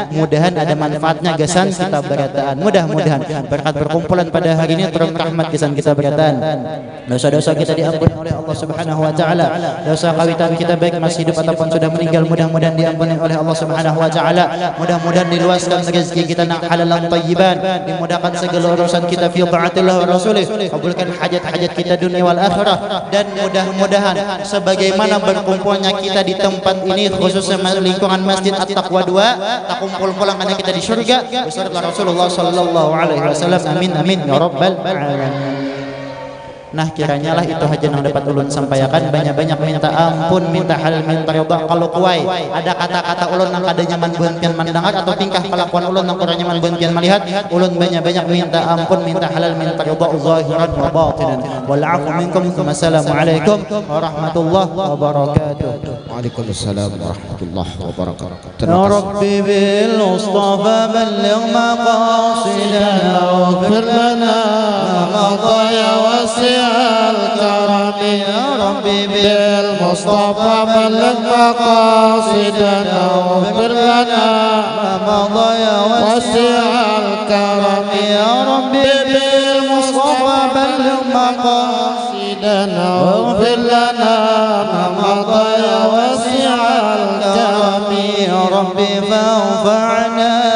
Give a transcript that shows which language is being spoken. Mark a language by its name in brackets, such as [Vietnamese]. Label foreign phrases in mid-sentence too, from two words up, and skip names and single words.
[Banjar] Mudahan ada manfaatnya gasan kita berataan. Mudah-mudahan berkat berkumpulan pada hari ini turun rahmat gasan kita berataan. [Indonesian] Dosa-dosa kita diampuni oleh Allah [Arabic] سبحانه وتعالى. [Indonesian] Dosa kawitan kita baik masih hidup ataupun sudah meninggal mudah-mudahan diampuni oleh Allah [Arabic] سبحانه وتعالى. [Indonesian] Mudah-mudahan diluaskan rezeki kita nak [Arabic] حلالا طيبا, [Indonesian] dimudahkan segala urusan kita [Arabic] في طاعة الله ورسوله, [Indonesian] kabulkan hajat-hajat kita [Arabic] الدنيا والآخرة, [Indonesian] dan mudah-mudahan sebagaimana berkumpulnya kita di tempat ini khususnya lingkungan Masjid At-Taqwa 2 tak kumpul pulang karena kita di surga beserta Rasulullah [Arabic] صلى الله عليه وسلم. آمين آمين يا رب العالمين. [Banjar] Nah kiranya lah itu aja yang dapat ulun sampaikan. Banyak-banyak minta ampun, minta halal, minta ridha. Kalau kuai ada kata-kata ulun yang kada nyaman beuntian mendengar atau tingkah kelakuan ulun yang kurang nyaman beuntian melihat, ulun banyak-banyak minta ampun, minta halal, minta ridha [Arabic] ظاهرا وباطنا. والعفو منكم. والسلام عليكم ورحمة الله وبركاته. وعليكم السلام ورحمة الله وبركاته. يا ربي بالمصطفى بلغ مقاصدنا واغفر لنا ما مضى وسع الكرم يا ربي بالمصطفى بلغ مقاصدنا واغفر لنا ما مضى وسع الكرم يا ربي بالمصطفى بلغ مقاصدنا واغفر لنا ما مضى وسع الكرم يا ربي فانفعنا